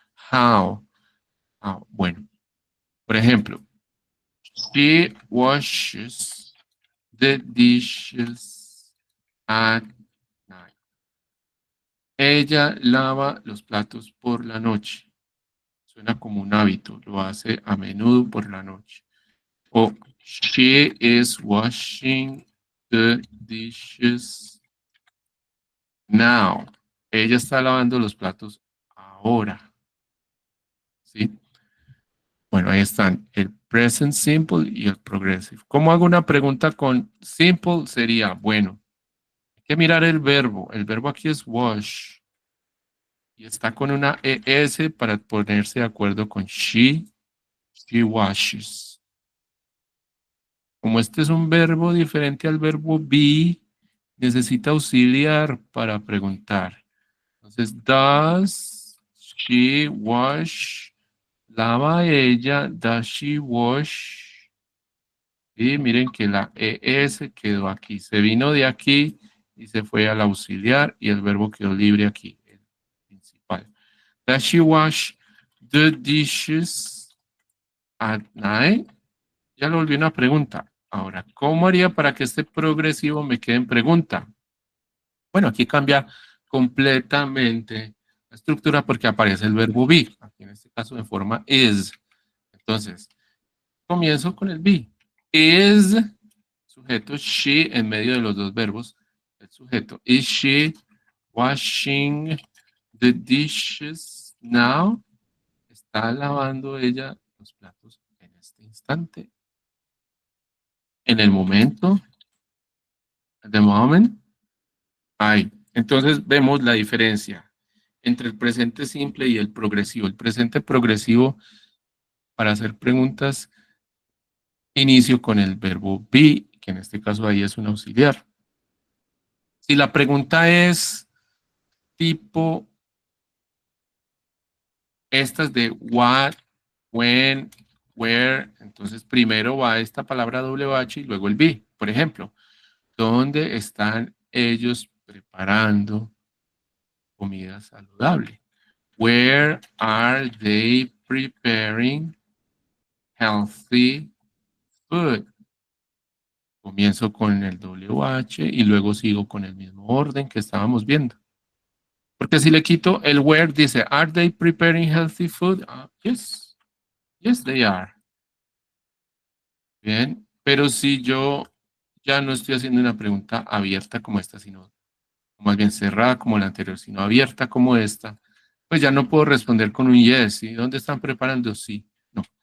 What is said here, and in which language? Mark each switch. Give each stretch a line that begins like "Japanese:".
English: How.
Spanish: Bueno, por ejemplo,
English: she washes the dishes at night.
Spanish: Ella lava los platos por la noche. Suena como un hábito, lo hace a menudo por la noche.
English: O she is washing the dishes now.
Spanish: Ella está lavando los platos ahora. ¿Sí? Bueno, ahí están el present simple y el progressive. ¿Cómo hago una pregunta con simple? Sería, bueno, hay que mirar el verbo. El verbo aquí es wash. Y está con una ES para ponerse de acuerdo con she.
English: She washes.
Spanish: Como este es un verbo diferente al verbo be, necesita auxiliar para preguntar.
English: Entonces, does she wash?
Spanish: ¿Lava ella?
English: Does she wash?
Spanish: Y miren que la ES quedó aquí. Se vino de aquí y se fue al auxiliar y el verbo quedó libre aquí, el principal.
English: Does she wash the dishes at night?
Spanish: Ya lo volví una pregunta. Ahora, ¿cómo haría para que este progresivo me quede en pregunta? Bueno, aquí cambia completamente la estructura porque aparece el verbo be, aquí en este caso de forma is. Entonces, comienzo con el be. Is, sujeto she en medio de los dos verbos. El sujeto,
English: is she washing the dishes now?
Spanish: ¿Está lavando ella los platos en este instante? En el momento,
English: at the moment.
Spanish: Ahí. Entonces vemos la diferencia entre el presente simple y el progresivo. El presente progresivo, para hacer preguntas, inicio con el verbo be, que en este caso ahí es un auxiliar. Si la pregunta es tipo estas de what, when, where, entonces primero va esta palabra WH y luego el be. Por ejemplo, ¿dónde están ellos preparando comida saludable?
English: Where are they preparing healthy food?
Spanish: Comienzo con el WH y luego sigo con el mismo orden que estábamos viendo. Porque si le quito el where, dice,
English: ¿Are they preparing healthy food? Yes. Yes, they are. Bien.
Spanish: Pero si yo ya no estoy haciendo una pregunta abierta como esta, sino más bien cerrada como la anterior, sino abierta como esta, pues ya no puedo responder con un yes. ¿Sí? ¿Dónde están preparando? Sí. No.